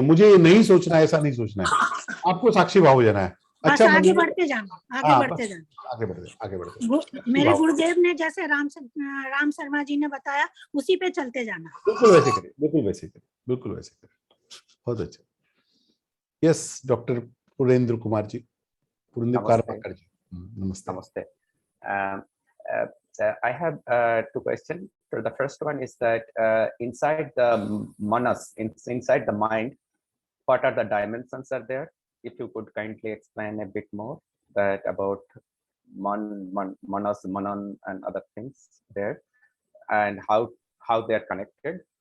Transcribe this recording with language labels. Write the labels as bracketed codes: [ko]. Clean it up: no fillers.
[hi] मुझे ये नहीं सोचना है, ऐसा नहीं सोचना है, आपको साक्षी भाव हो जाना है. अच्छा, आगे बढ़ते जाना, आगे बढ़ते. मेरे गुरुदेव ने जैसे राम शर्मा जी ने बताया, उसी पे चलते जाना. बिल्कुल वैसे करें, बिल्कुल वैसे करें, बिल्कुल वैसे करें. बहुत अच्छा. यस, डॉक्टर पुरेंद्र कुमार जी, पुरेंद्र कारमाकर जी, नमस्ते. Namaste. [en] I have 2 questions. So the first one is that inside the manas, inside the mind, what are the dimensions are there? If you could kindly explain a bit more that about manas, manan, and other things there, and how they are connected.